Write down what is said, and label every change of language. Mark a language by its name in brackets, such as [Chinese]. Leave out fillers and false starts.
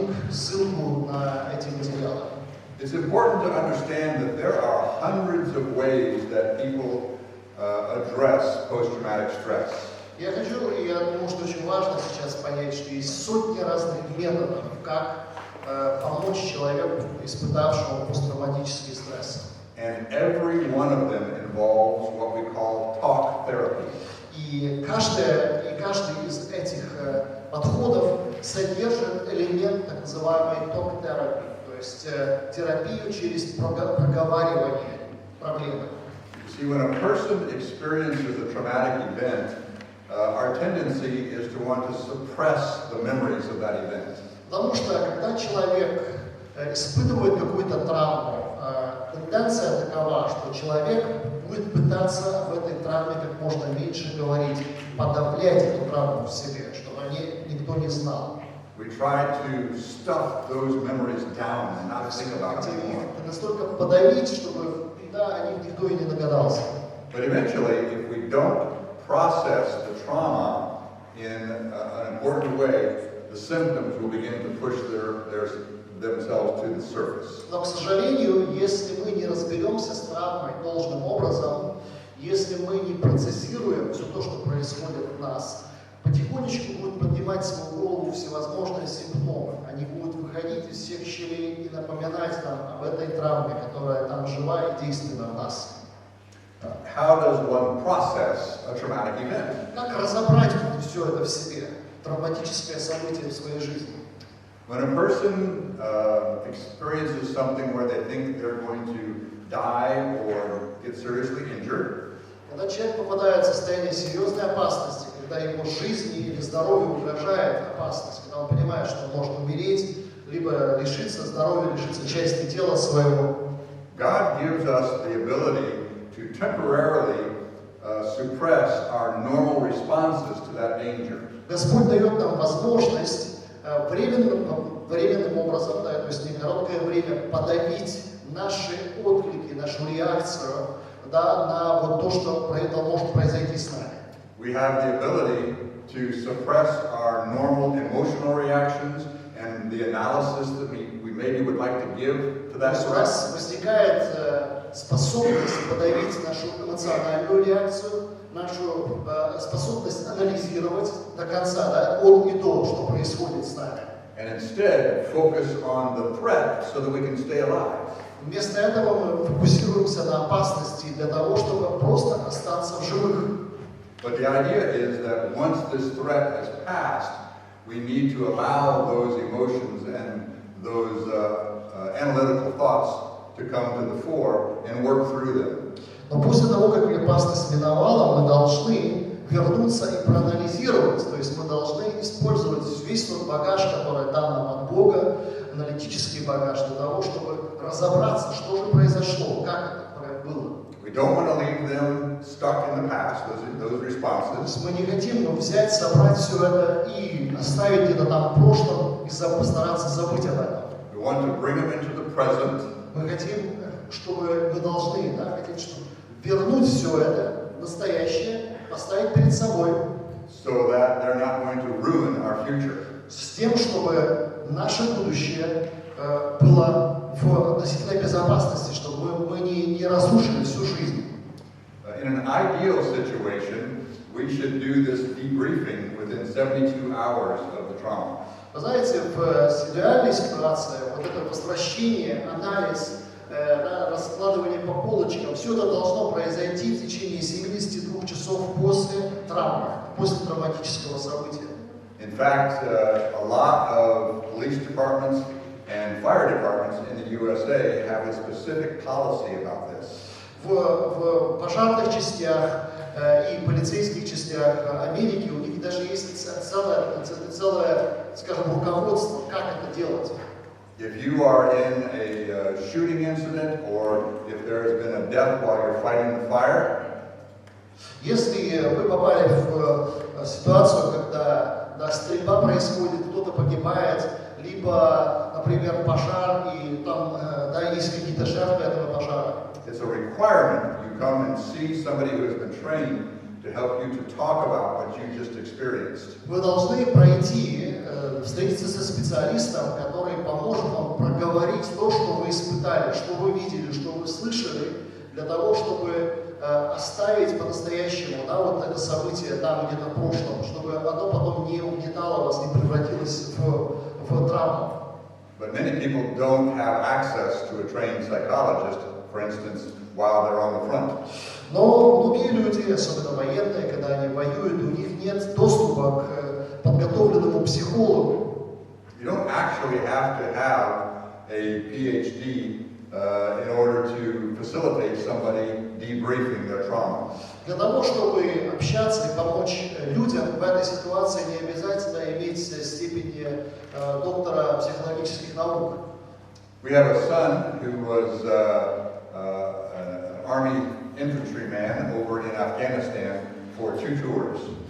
[Russian] ссылку на эти материалы. [English] It's important to understand that there are hundreds of ways that people address post-traumatic stress. [Russian] Я думаю, что очень важно сейчас понять, что есть сотни разных методов, как помочь человеку, испытавшему посттравматический стресс. [English] And every one of them involves what we call talk therapy. [Russian] И каждый из этих подходов содержит элемент так называемой talk-терапии, то есть терапию через проговаривание проблемы. [English] See, when a person experiences a traumatic event, our tendency is to want to suppress the memories of that event. [Russian] Потому что когда человек испытывает какую-то травму, тенденция такова, что человек будет пытаться в этой травме как можно меньше говорить, подавлять эту травму в себе, чтобы о ней никто не знал. [English] We try to stuff those memories down and not think about them anymore. [Russian] Настолько подавить, чтобы о них никто и не догадался. [English] But eventually, if we don't process the trauma in an important way, the symptoms will begin to push themselves to the surface. [Russian] Но, к сожалению, если мы не разберемся с травмой должным образом, если мы не процессируем все то, что происходит в нас, потихонечку будут поднимать свою голову всевозможные симптомы. Они будут выходить из всех щелей и напоминать нам об этой травме, которая там жива и действенна в нас. [English] How does one process a traumatic event? [Russian] Как разобрать все это в себе, травматическое событие в своей жизни? [English] When a person experiences something where they think they're going to die or get seriously injured, [Russian] когда человек попадает в состояние серьезной опасности, когда его жизни или здоровью угрожает опасность, когда он понимает, что он может умереть, либо лишиться здоровья, лишиться части тела своего. [English] God gives us the ability to temporarily suppress our normal responses to that danger. [Russian] Господь дает нам возможность временным образом, то есть не короткое время, подавить наши отклики, нашу реакцию на вот то, что может произойти с нами. [English] We have the ability to suppress our normal emotional reactions and the analysis that we maybe would like to give to that [Russian] У нас возникает способность подавить нашу эмоциональную реакцию, нашу способность анализировать до конца, от и до, что происходит с нами. [English] And instead focus on the threat so that we can stay alive. [Russian] Вместо этого мы фокусируемся на опасности для того, чтобы просто остаться в живых. [English] But the idea is that once this threat has passed, we need to allow those emotions and those analytical thoughts to come to the fore and work through them. [Russian] Но после того, как опасность миновала, мы должны вернуться и проанализировать. То есть мы должны использовать весь тот багаж, который дан нам от Бога, аналитический багаж, для того, чтобы разобраться, что же произошло, как это было. [English] We don't want to leave them stuck in the past, those responses. [Russian] Мы не хотим взять, собрать все это и оставить где-то там в прошлом и постараться забыть об этом. [English] We want to bring them into the present. [Russian] Мы хотим, чтобы мы должны, чтобы вернуть все это в настоящее, поставить перед собой. [English] So that they're not going to ruin our future. [Russian] С тем, чтобы наше будущее было в относительной безопасности, чтобы мы не разрушили всю жизнь. [English] In an ideal situation, we should do this debriefing within 72 hours of the trauma. [Russian] Вы знаете, в идеальной ситуации вот это возвращение, анализ, раскладывание по полочкам, все это должно произойти в течение 72 часов после травмы, после травматического события. [English] In fact, a lot of police departments and fire departments in the USA have a specific policy about this. [Russian] В пожарных частях и полицейских частях Америки у них даже есть целое, скажем, руководство, как это делать. [English] If you are in a shooting incident or if there has been a death while you're fighting the fire, [Russian] если вы попали в ситуацию, когда стрельба происходит, кто-то погибает, либо, например, пожар, и там есть какие-то жертвы этого пожара. [English] it's a requirement you come and see somebody who has been trained to help you to talk about what you just experienced. [Russian] Вы должны пройти, встретиться со специалистом, который поможет вам проговорить то, что вы испытали, что вы видели, что вы слышали, для того, чтобы оставить по-настоящему, да, вот это событие там где-то в прошлом, чтобы оно потом не угнетало вас, не превратилось в травму. [English] But many people don't have access to a trained psychologist, for instance, while they're on the front. [Russian] Но многие люди, особенно военные, когда они воюют, у них нет доступа к подготовленному психологу. [English] You don't actually have to have a PhD in order to facilitate somebody debriefing their trauma. [Russian] Для того, чтобы общаться и помочь людям в этой ситуации, не обязательно иметь степени доктора психологических наук. [English] We have a son who was an army infantryman over in Afghanistan for 2 tours.